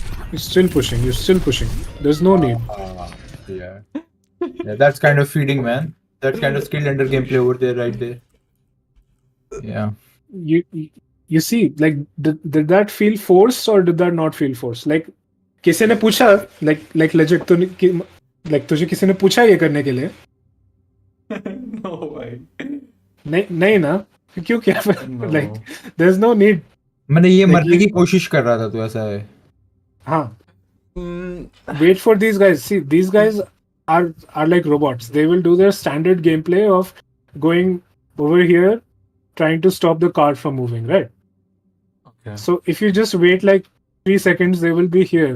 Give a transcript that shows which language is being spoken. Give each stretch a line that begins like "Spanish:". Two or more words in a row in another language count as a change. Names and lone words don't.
English: You're still pushing. You're still pushing. There's no need. Yeah. Yeah, that's kind of feeding, man. That's kind of skilled under gameplay over there, right there. Yeah. You see, like, did that feel forced or did that not feel forced? Like,
Hindi: किसी ने पूछा,
English: like legit
Hindi: तो like तुझे किसी ने पूछा ये करने के लिए?
English: No way.
Hindi: नहीं ना, क्यों क्या?
English: Like, there's no need.
Hindi: मैंने ये मरने की कोशिश कर रहा था तो ऐसा है. हाँ.
English: Wait for these guys. See, these guys are like robots. They will do their standard gameplay of going over here, trying to stop the car from moving, right? Okay. So if you just wait like 3 seconds, they will be here.